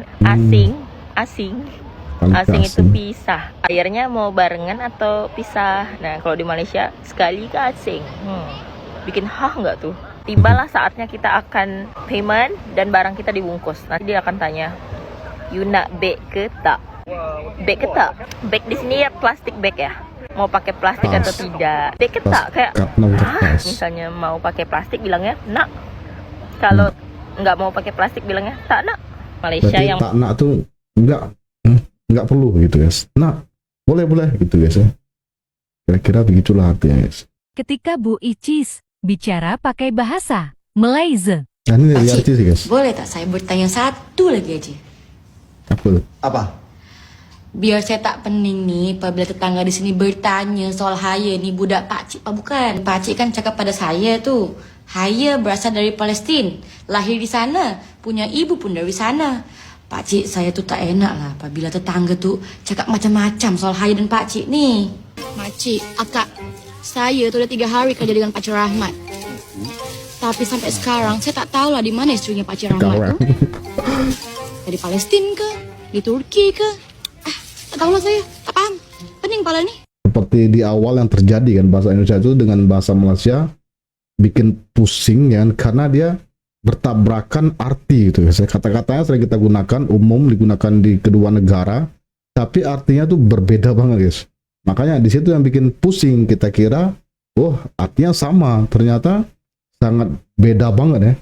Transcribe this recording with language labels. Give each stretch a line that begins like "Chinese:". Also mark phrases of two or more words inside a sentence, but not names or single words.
Indonesian: Asing. Asing itu pisah. Akhirnya mau barengan atau pisah. Nah, kalau di Malaysia sekali ke asing. Bikin hah nggak tuh? Tibalah saatnya kita akan payment dan barang kita dibungkus. Nanti dia akan tanya,
Malay: you nak beg ke tak? Beg ke tak?
Indonesian: Beg di sini ya plastik bag ya. Mau pakai plastik atau tidak?
Malay: Beg ke tak? Kayak hah?
Indonesian: Misalnya mau pakai plastik bilangnya nak. Kalau nggak mau pakai plastik bilangnya
Malay: tak nak.
Indonesian: Malaysia Berarti yang
Malay: tak nak
Indonesian: tuh nggak perlu gitu guys. Nah, boleh gitu guys ya. Kira-kira begitulah artinya guys. Ketika Bu Icis bicara pakai bahasa Malaysia. Nah, ini dari arti sih guys.
Malay: Boleh tak saya bertanya satu lagi aja? Apa tuh? Apa? Biar saya tak pening nih apabila tetangga di sini bertanya soal Haya nih budak pakcik apa bukan? Pakcik kan cakap pada saya tuh, Haya berasal dari Palestin, lahir di sana, punya ibu pun dari sana. Pakcik saya tuh tak enak lah apabila tetangga tuh cakap macam-macam soal Haya dan pakcik nih. Pakcik, akak, saya tuh udah 3 hari kerja dengan Pakcik Rahmat. Tapi sampai sekarang saya tak tahu lah di mana istrinya Pakcik Rahmat tuh. Dari Palestin ke? Di Turki ke? Tak tahu lah saya, tak paham. Pening pala nih.
Indonesian: Seperti di awal yang terjadi kan, bahasa Indonesia itu dengan bahasa Malaysia bikin pusing ya, karena dia bertabrakan arti gitu guys. Kata-katanya sering kita gunakan, umum digunakan di kedua negara, tapi artinya tuh berbeda banget guys. Makanya di situ yang bikin pusing, kita kira, oh artinya sama, ternyata sangat beda banget ya.